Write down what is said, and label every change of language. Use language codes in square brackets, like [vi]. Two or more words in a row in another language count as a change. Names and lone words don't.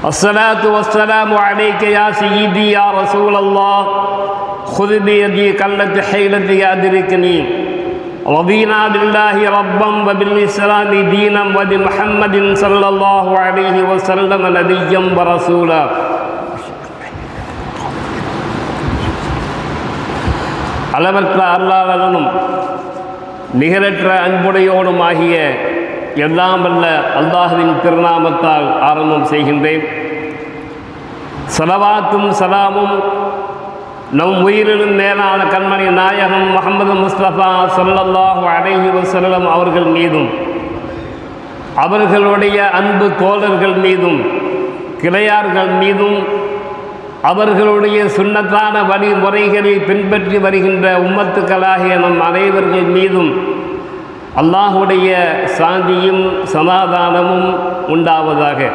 [ar] الصلاة والسلام عليك يا سيدي يا رسول الله خذ بيدي قلت حيلتي أدركني رضينا بالله ربا وبالإسلام دينا وبمحمد صلى الله عليه وسلم نبيا ورسولا. [ta] அளவற்ற அருளாளனும் நிகரற்ற அன்புடையோடும் ஆகிய எல்லாம் வல்ல அல்லாஹ்வின் திருநாமத்தால் ஆரம்பம் செய்கின்றேன். ஸலவாத்தும் சலாமும் நம் உயிரிலும் மேலான கண்மணி நாயகம் முஹம்மது முஸ்தபா [ar] صلى الله عليه وسلم [ta] அவர்கள் மீதும் அவர்களுடைய அன்பு தோழர்கள் மீதும் கிளையார்கள் மீதும் அவர்களுடைய சுன்னத்தான வழிமுறைகளை பின்பற்றி வருகின்ற உம்மத்துக்களாகிய நம் அனைவர்கள் மீதும் அல்லாஹுடைய சாந்தியும் சமாதானமும் உண்டாவதாக.